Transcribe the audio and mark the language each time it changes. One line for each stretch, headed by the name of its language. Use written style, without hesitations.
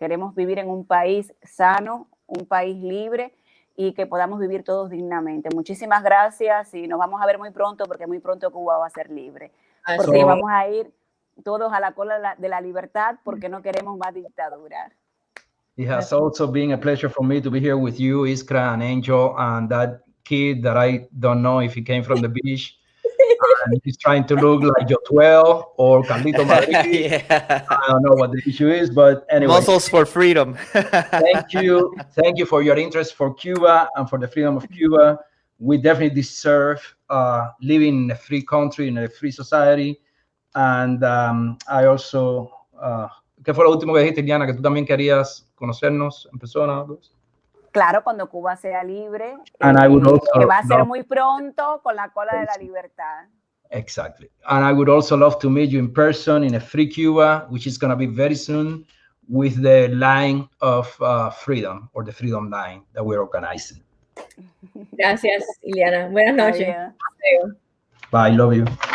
Spanish: Queremos vivir en un país sano, un país libre y que podamos vivir todos dignamente. Muchísimas gracias y nos vamos a ver muy pronto porque muy pronto Cuba va a ser libre. Porque vamos a ir todos a la cola de la libertad porque no queremos más dictadura.
English: It has also been a pleasure for me to be here with you, Iskra and Angel, and that kid that I don't know if he came from the beach. And he's trying to look like Yotuel or Carlito Madrid. Yeah. I don't know what the issue is, but anyway. Muscles for freedom. Thank you for your interest for Cuba and for the freedom of Cuba. We definitely deserve living in a free country, in a free society. And I also,
Spanish: ¿qué fue lo último que dijiste, Iliana? Que tú también querías conocernos en persona. Claro, cuando Cuba sea libre,
English: And I would also
Spanish: que va a ser muy pronto con la cola de la libertad.
English: Exactly. And I would also love to meet you in person in a free Cuba, which is going to be very soon, with the line of freedom, or the freedom line that we're organizing.
Spanish: Gracias, Iliana. Buenas noches.
English: Bye. Love you.